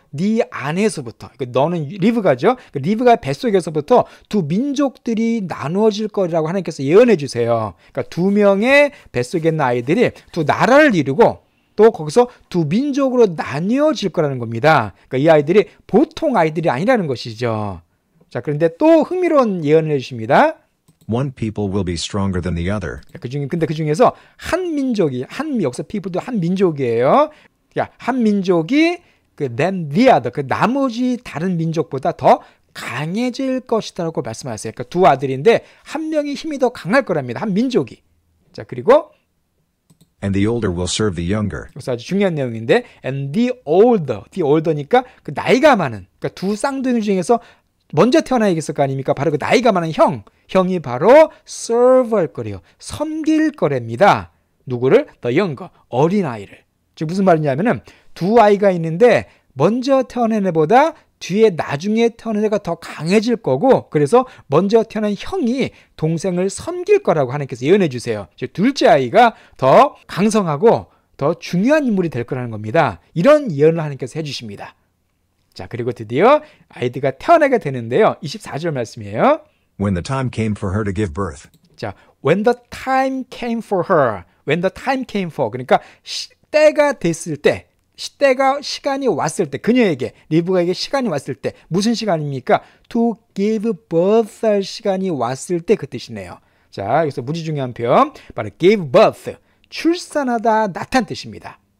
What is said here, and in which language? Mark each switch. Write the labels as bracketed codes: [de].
[ko] 네 안에서부터. 그러니까 너는 리브가죠. 리브가 뱃속에서부터 두 민족들이 나누어질 거라고 하나님께서 예언해 주세요. 그러니까 두 명의 뱃속에 있는 아이들이 두 나라를 이루고 또 거기서 두 민족으로 나뉘어질 거라는 겁니다. 그러니까 이 아이들이 보통 아이들이 아니라는 것이죠. 자, 그런데 또 흥미로운 예언을 해주십니다. [en] One people will be stronger than the other. [ko] 근데 그 중에서 한 민족이, 여기서 people도 한 민족이에요. 그러니까 한 민족이 [en] than the other, [ko] 나머지 다른 민족보다 더 강해질 것이다라고 말씀하세요. 그러니까 두 아들인데 한 명이 힘이 더 강할 거랍니다. 한 민족이. 자, 그리고 [en] And the older will serve the younger. [ko] 그래서 아주 중요한 내용인데 [en] and the older [ko] 니까 그 나이가 많은, 그러니까 두 쌍둥이 중에서 먼저 태어나야겠을 거 아닙니까? 바로 그 나이가 많은 형이 바로 serve 할 거래요. 섬길 거랍니다. 누구를? [en] the younger, [ko] 어린아이를. 즉 무슨 말이냐면은 두 아이가 있는데 먼저 태어난 애보다 뒤에 나중에 태어난 애가 더 강해질 거고 그래서 먼저 태어난 형이 동생을 섬길 거라고 하나님께서 예언해 주세요. 즉 둘째 아이가 더 강성하고 더 중요한 인물이 될 거라는 겁니다. 이런 예언을 하나님께서 해주십니다. 자, 그리고 드디어 아이가 태어나게 되는데요. 24절 말씀이에요. [en] When the time came for her to give birth. [ko] 자, [en] when the time came for her. when the time came for. [ko] 그러니까 때가 됐을 때, 시간이 왔을 때, 그녀에게, 리브가에게 시간이 왔을 때, 무슨 시간입니까? [en] to give birth [ko] 할 시간이 왔을 때 그 뜻이네요. 자, 여기서 무지 중요한 표현, 바로 give birth. 출산하다, 낳다는 뜻입니다.